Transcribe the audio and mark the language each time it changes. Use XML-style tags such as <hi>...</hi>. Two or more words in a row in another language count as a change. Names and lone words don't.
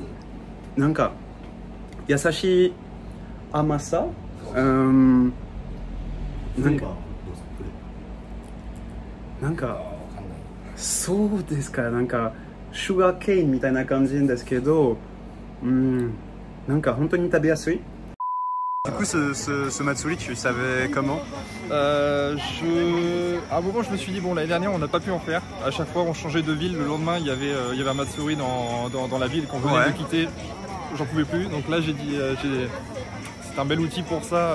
<ja>なんか優しい甘さ。なんかそうですか、なんかシュガーケーンみたいな感じですけど、なんか本当に食べやすい。</ja> <fr>Du coup, ce Matsuri, tu savais comment? À un moment, je me suis dit, bon, l'année dernière, on n'a pas pu en faire. À chaque fois, on changeait de ville. Le lendemain, il y avait un Matsuri dans la ville qu'on venait de quitter. J'en pouvais plus. Donc là, j'ai dit, c'est un bel outil pour ça.</fr>